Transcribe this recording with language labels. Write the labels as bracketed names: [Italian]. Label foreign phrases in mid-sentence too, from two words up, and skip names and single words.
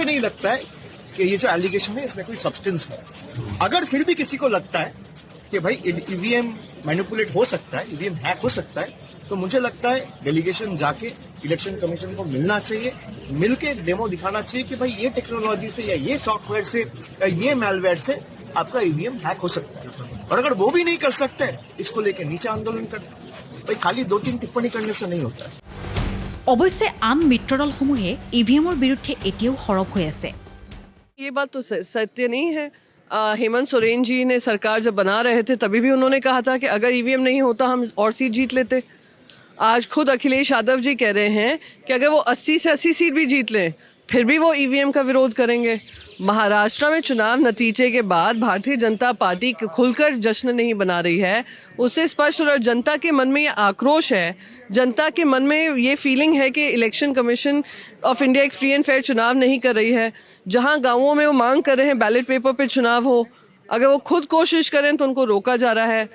[Hindi] नहीं लगता है कि ये जो एलिगेशन है इसमें कोई सब्सटेंस है अगर फिर भी किसी को लगता है कि भाई [English] EVM manipulate [Hindi] हो सकता है [English] EVM hack [Hindi] हो सकता है तो मुझे लगता है डेलीगेशन जाके [English] election commission [Hindi] को मिलना चाहिए मिलके डेमो दिखाना चाहिए कि भाई ये टेक्नोलॉजी से या ये सॉफ्टवेयर से या ये मैलवेयर से आपका [English] EVM hack [Hindi] हो सकता है और अगर वो भी नहीं कर सकते इसको लेकर नीचे आंदोलन करते भाई खाली 2-3 टिप्पणी करने से नहीं होता है [Assamese] অৱশ্যে আন মিত্ৰদলসমূহে ইভিএমৰ বিৰুদ্ধে এতিয়াও সৰব হৈ আছে [Hindi] ये बात तो सत्य नहीं है हेमंत सोरेन जी ने सरकार जब बना रहे थे तभी भी उन्होंने कहा था कि अगर ईवीएम नहीं होता हम और सीट जीत लेते आज खुद अखिलेश यादव जी कह रहे हैं कि अगर वो 80 से 80 सीट भी जीत लें फिर भी वो ईवीएम का विरोध करेंगे महाराष्ट्र में चुनाव नतीजे के बाद भारतीय जनता पार्टी खुलकर जश्न नहीं बना रही है उससे स्पष्ट और जनता के मन में ये आक्रोश है जनता के मन में ये फीलिंग है कि इलेक्शन कमीशन ऑफ इंडिया एक [English] free and fair [Hindi] चुनाव नहीं कर रही है जहां गांवों में वो मांग कर रहे हैं [English] ballot paper [Hindi] पे चुनाव हो अगर वो खुद कोशिश करें तो उनको रोका जा रहा है